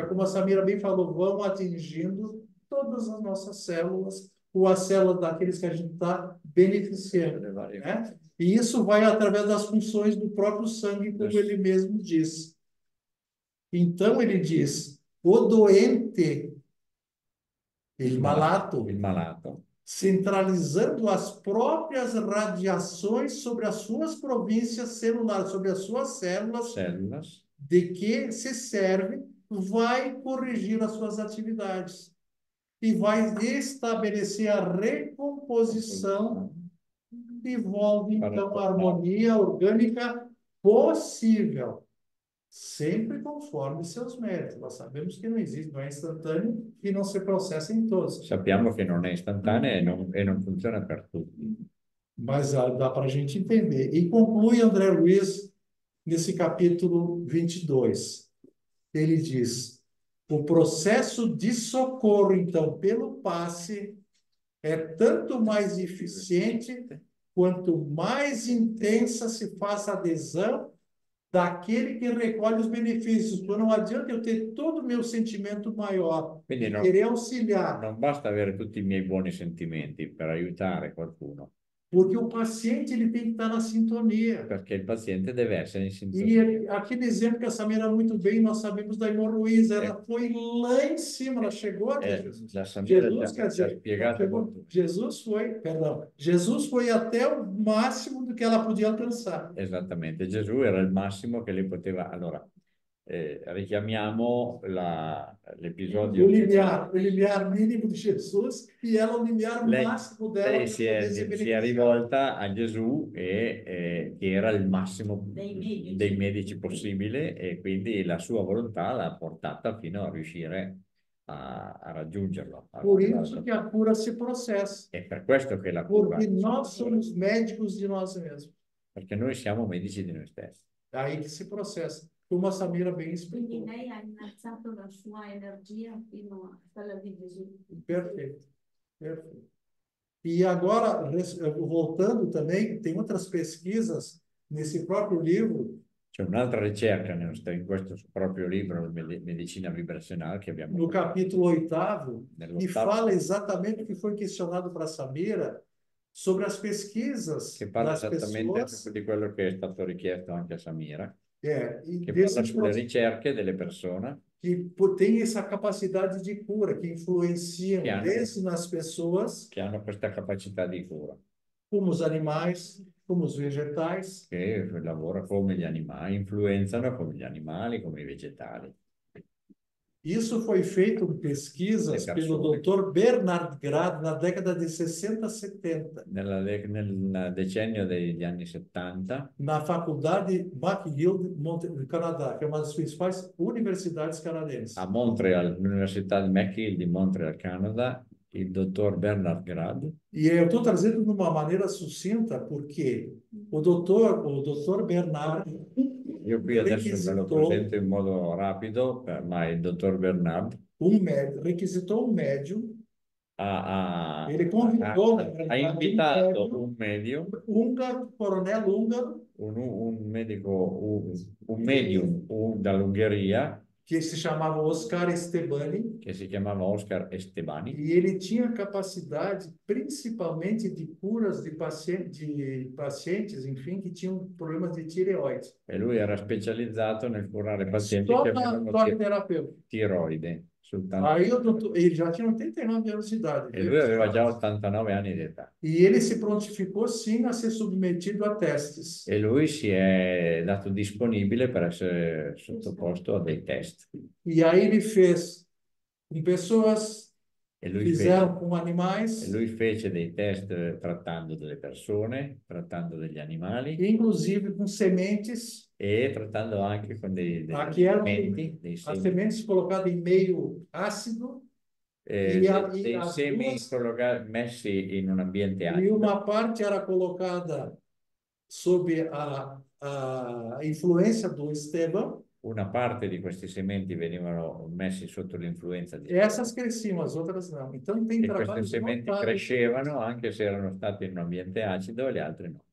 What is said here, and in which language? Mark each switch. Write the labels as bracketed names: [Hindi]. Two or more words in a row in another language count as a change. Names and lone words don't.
[Portuguese] Como a Samira bem falou, vão atingindo todas as nossas células, ou as células daqueles que a gente está beneficiando, né? E isso vai através das funções do próprio sangue, como ele mesmo diz. Então, ele diz, o doente, [Italian] il malato, [Portuguese] centralizando as próprias radiações sobre as suas províncias celulares, sobre as suas células, de que se serve, vai corrigir as suas atividades e vai estabelecer a recomposição e volta, então, a harmonia orgânica possível, sempre conforme seus méritos. Nós sabemos que não existe, não é instantâneo e não se processa em todos. [Italian] Sappiamo che non è istantanea e non funziona per tutti. [Portuguese] Mas dá para a gente entender. E conclui André Luiz nesse capítulo 22. Ele diz, o processo de socorro, então, pelo passe, é tanto mais eficiente quanto mais intensa se faça a adesão daquele que recolhe os benefícios. Então, não adianta eu ter todo o meu sentimento maior, querer auxiliar. [Italian] Non basta avere tutti i miei buoni sentimenti per aiutare qualcuno. [Portuguese] Porque o paciente ele tem que estar na sintonia. [Italian] Perché il paziente deve essere in sintonia. [Portuguese] E aquele exemplo que a Samira muito bem, nós sabemos da irmã Luísa, ela foi lá em cima, ela chegou até Jesus. Jesus foi até o máximo do que ela podia alcançar. [Italian] Esattamente, Gesù era il massimo che lei poteva. Allora, richiamiamo l'episodio. [Portuguese] O limiar mínimo di Jesus e ela o limiar máximo dela. [Italian] Lei si è rivolta a Gesù che era il massimo dei medici possibile e quindi la sua volontà l'ha portata fino a riuscire a raggiungerlo. [Portuguese] Por isso que a cura se processa. [Italian] È per questo che la cura. [Portuguese] Porque nós somos médicos de nós mesmos. [Italian] Perché noi siamo medici di noi stessi. [Portuguese] É aí que se processa. Como a Samira bem explicou. [Italian] Quindi lei ha innalzato la sua energia fino a quella di Gesù. [Portuguese] Perfeito, perfeito. E agora, voltando também, tem outras pesquisas nesse próprio livro. [Italian] C'è un'altra ricerca in questo proprio libro, Medicina Vibrazionale, che abbiamo [Portuguese] no capítulo 8º, que fala exatamente o que foi questionado para Samira sobre as pesquisas [Italian] che parla [Portuguese] das [Italian] esattamente [Portuguese] pessoas. [Italian] Di quello che è stato richiesto anche a Samira. Che parla sulle ricerche delle persone [Portuguese] que tem essa capacidade de cura, que influenciam desde nas pessoas [Italian] che hanno questa capacità di cura, [Portuguese] como os animais, como os vegetais, [Italian] che lavorano come gli animali, influenzano come gli animali, come i vegetali. [Portuguese] Isso foi feito em pesquisas pelo Dr. Bernard Grad na década de 60, 70. [Italian] Nel decennio degli anni 70. [Portuguese] Na faculdade McGill do Canadá, que é uma das principais universidades canadenses. [Italian] A Montreal, l'Università McGill di Montreal, Canada. il dottor Bernard Grad. [Portuguese] E eu estou trazendo de uma maneira sucinta porque o doutor Bernard [Italian] Io qui adesso ve lo [Portuguese] requisitou [Italian] presento in modo rapido, ma il dottor Bernard [Portuguese] requisitou um médium. [Italian] ha, [Portuguese] Ele convidou, na [Italian] ha [Portuguese] verdade, [Italian] invitato [Portuguese] um [Italian] un medium, [Portuguese] húngaro, coronel húngaro, [Italian] un medico, un medium dall'Ungheria [Portuguese] que se chamava Oscar Estebani, [Italian] che si chiamava Oscar Estebani, [Portuguese] e ele tinha capacidade, principalmente, de curas de pacientes, enfim, que tinham problemas de tireoide. [Italian] e lui era specializzato nel curare pazienti [Portuguese] Só [Italian] che [Portuguese] na [Italian] avevano [Portuguese] toque-terapeuta. [Italian] tiroide, soltanto. [Portuguese] Aí ele já tinha 89 anos de idade. [Italian] E lui aveva già 89 anni di età. [Portuguese] E ele se prontificou, sim, a ser submetido a testes. [Italian] E lui si è dato disponibile per essere sottoposto a dei test. [Portuguese] E aí ele fez com pessoas, [Italian] E lui [Portuguese] fizeram [Italian] fece, [Portuguese] com animais, [Italian] e lui fece dei test trattando delle persone, trattando degli animali [Portuguese] inclusive com sementes. [Italian] e trattando anche con degli [Portuguese] Aqui eram [Italian] sementi, dei [Portuguese] as [Italian] semi, [Portuguese] sementes colocadas em meio ácido e as [Italian] semi [Portuguese] duas, [Italian] messi in un ambiente [Portuguese] e [Italian] acido. [Portuguese] uma parte era colocada sob a influência do Esteban. [Italian] Una parte di questi sementi venivano messi sotto l'influenza di [Portuguese] Essas cresciam, as outras não. Então tem [Italian] e queste [Portuguese] trabalhos [Italian] sementi [Portuguese] notáveis, [Italian] crescevano anche se erano state in un ambiente acido e le altre no.